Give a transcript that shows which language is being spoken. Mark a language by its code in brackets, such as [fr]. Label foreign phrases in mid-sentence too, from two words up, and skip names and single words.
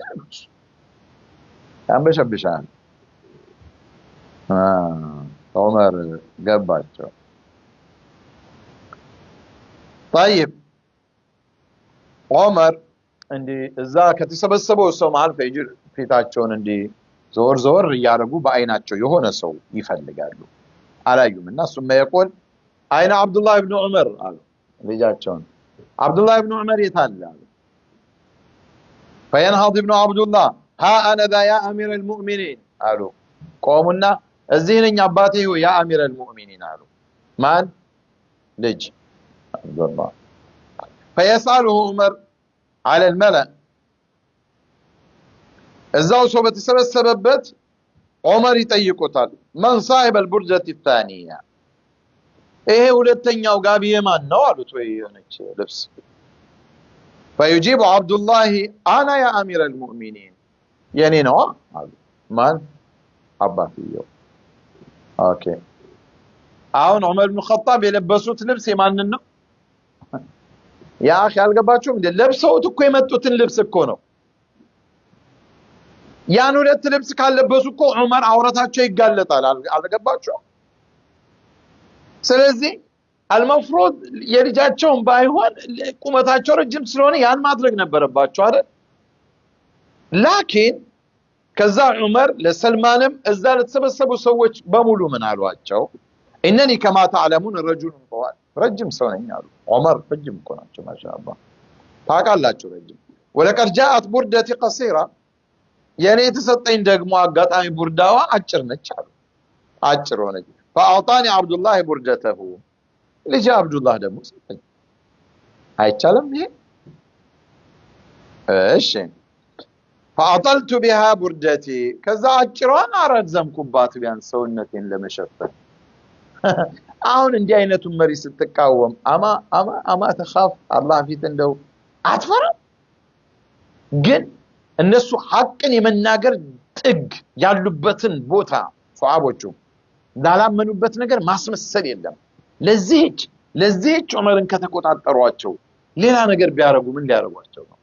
[am] አንበሸብሻል። ዑመር ገባቸው። طيب ዑመር እንዲ እዛ ከተሰበሰበው ሰው መሃል ፈጅር ፊታቸውን እንዲ ዞር እያደረጉ በአይናቸው የሆነ ሰው ይፈልጋሉ። አላዩምና [ar] ثم يقول [am] አይነ አብዱላህ ኢብኑ ዑመር አሉ ልጃቸውን አብዱላህ ኢብኑ ዑመር የታለ አሉ። [ar] فينهض ابن عبد الله ها انا ذا يا امير المؤمنين [am] አሉ። ቆሙና እዚህ ነኝ አባቴ [ar] يا أمير المؤمنين [am] አሉ። ማን ልጅ አብዱላህ [ar] فيسأله عمر على الملأ [am] እዛው ሰው በተሰበሰበበት ዑመር ይጠይቁታል [ar] من صاحب البرجة الثانية [am] ይሄ ሁለተኛው ጋቢ የማን ነው አሉት። ወይ የሆነች ልብስ [ar] فيجيب عبد الله انا يا امير المؤمنين [am] የኔ ነው አሉ። ማን አባትየው። ኦኬ አሁን ዑመር ኢብኑ ኸጣብ የለበሱት ልብስ የማንን ነው? [ar] يا أخي [am] አልገባችሁም እንዴ? ለብሰውት እኮ የመጡትን ልብስ እኮ ነው። ያን ሁለት ልብስ ካለበሱ እኮ ዑመር አውራታቸው ይጋለጣል። አልገባችሁም? ስለዚህ المفروض የልጃቸውን ባይሆን ቁመታቸው ረጅም ስለሆነ ያን ማድረግ ነበረባቸው አይደል? ላኪን ከዛ ዑመር ለሰልማንም እዛ ለተሰበሰቡ ሰዎች በሙሉ ምን አሏቸው? [ar] انني كما تعلمون رجل طوال [am] ረጅም ሰው ነኝ አሉ። ዑመር ረጅም እኮ ናቸው ማሻአላህ ታውቃላችሁ ረጅም። [ar] ولقد جاءت بردتي قصيرة [am] የኔ የተሰጠኝ ደግሞ አጋጣሚ ቡርዳዋ አጭር ነች አሉ። አጭር ሆነች። [ar] فاعطاني عبد الله بردته [am] ልጅ አብዱላህ ደግሞ ሰጠኝ። አይቻልም ይሄ? እሺ [ar] فاطلت بها بردتي [am] ከዛ አጭሯን አረዘምኩባት ቢያንስ ሰውነቴን ለመሸፈን። አሁን እንዲህ አይነቱን መሪ ስትቃወም [ar] أما تخاف الله [am] ፊት እንደው አትፈራም? ግን እነሱ ሐቅን የመናገር ጥግ ያሉበትን ቦታ ሷሃቦቹ ላላመኑበት ነገር ማስመሰል የለም። ለዚህች ዑመርን ከተቆጣጠሯቸው ሌላ ነገር ቢያረጉ ምን ሊያረጓቸው ነው?